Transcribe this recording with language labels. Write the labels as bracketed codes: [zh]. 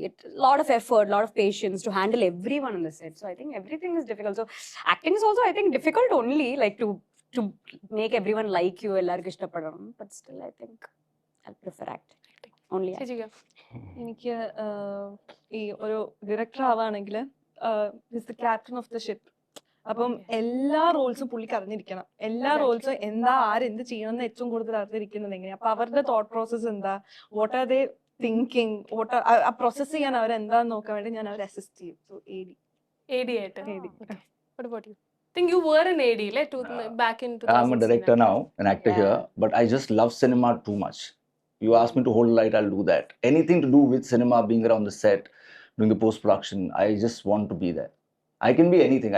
[en] A lot of effort, lot of patience to handle everyone on the set. So I think everything is difficult. So acting is also, I think, difficult only, like to make everyone like you. [ml] എല്ലാവർക്കും ഇഷ്ടപ്പെടണം. [en] But still, I think I'll prefer acting. Only acting. [ml] ചേച്ചിക്ക് എനിക്ക് ഈ ഒരു director ആവാണെങ്കിൽ [en] The captain of the ship. [ml] അപ്പം എല്ലാ റോൾസും പുള്ളിക്ക് അറിഞ്ഞിരിക്കണം. എല്ലാ റോൾസും എന്താ, ആരെന്ത് ചെയ്യണം എന്ന് ഏറ്റവും കൂടുതൽ അറിഞ്ഞിരിക്കുന്നത് എങ്ങനെയാ. അപ്പൊ അവരുടെ തോട്ട് പ്രോസസ് എന്താ, [en] what are they thinking, [ml] ആ പ്രോസസ് ചെയ്യാൻ അവരെന്താന്ന് നോക്കാൻ വേണ്ടി ഞാൻ അവരെ അസിസ്റ്റ് ചെയ്യും. [en] So AD ആയിട്ട്. Okay. What about you? I think you were an AD, like back in 2016. I'm a director now, an actor here, but I just love cinema too much. You ask me to hold a light, I'll do that. Anything to do with cinema, being around the set, doing the post-production, I just want to be there. I can be anything.